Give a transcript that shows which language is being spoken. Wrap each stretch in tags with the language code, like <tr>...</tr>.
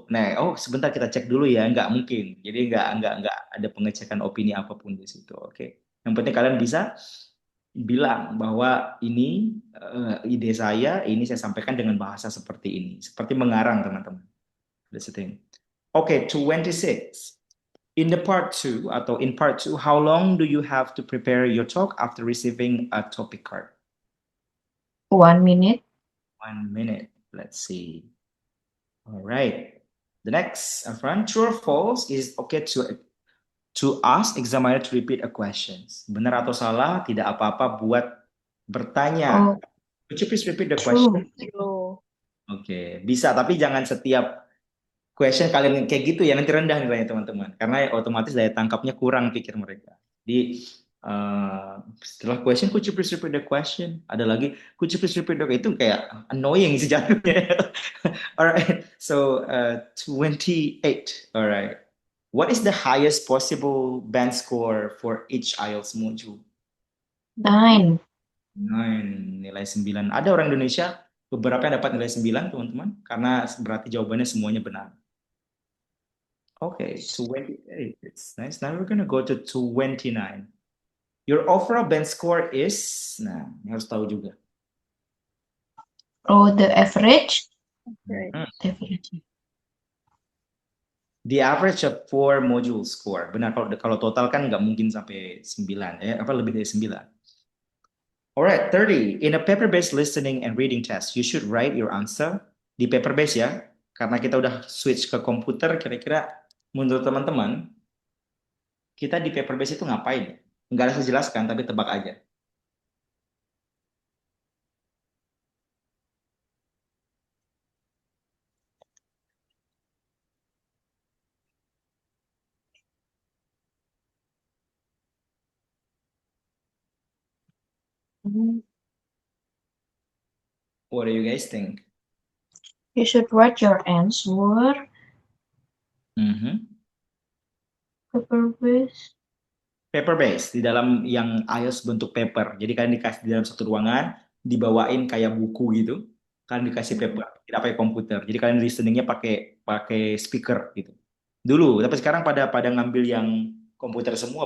<id>Nah, sebentar kita cek dulu ya, nggak mungkin. Jadi nggak ada pengecekan opini apapun di situ. Oke. Yang penting kalian bisa bilang bahwa ini ide ini saya sampaikan dengan bahasa seperti ini, seperti mengarang teman-teman.</id> <en>That's the thing. Okay, 26. In part 2, how long do you have to prepare your talk after receiving a topic card? 1 minute. 1 minute. Let's see. All right. The next, Afran, true or false is okay to ask examiner to repeat a questions.</en> <id>Benar atau salah, tidak apa-apa buat bertanya. Oh,</id> <en>Could you please repeat the true. question? True.</en> <id>Oke, bisa, tapi jangan setiap question kalian kayak gitu ya, nanti rendah nilainya teman-teman. Karena otomatis daya tangkapnya kurang pikir mereka. Jadi setelah</id> <en>question, could you please repeat the question?</en> <id>Ada lagi,</id> <en>could you please repeat the question?</en> <id>Itu kayak annoying sih jatuhnya.</id> <en>Alright, so 28. Alright. What is the highest possible band score for each IELTS module? 9.</en> <id>9, nilai 9. Ada orang Indonesia beberapa yang dapat nilai 9, teman-teman, karena berarti jawabannya semuanya benar.</id> <en>Okay, 28. It's nice. Now we're gonna go to 29. Your overall band score is,</en> <id>nah, ini harus tahu juga.</id> <en>Oh, the average. Right. The average. The average of 4 module score.</en> <id>Benar, kalau total kan nggak mungkin sampai 9, lebih dari 9.</id> <en>Alright, 30. In a paper-based listening and reading test, you should write your answer</en> <id>di paper-based ya. Karena kita udah switch ke komputer, kira-kira menurut teman-teman, kita di paper-based itu ngapain? Nggak ada saya jelaskan, tapi tebak aja.</id> <en>What do you guys think? You should write your answer. Paper-based.</en> <id>Paper-based, di dalam yang IELTS bentuk paper. Jadi kalian dikasih di dalam satu ruangan, dibawain kayak buku gitu. Kalian dikasih paper, tidak pakai komputer. Jadi kalian listeningnya pakai speaker gitu. Dulu, tapi sekarang pada ngambil yang komputer semua.</id>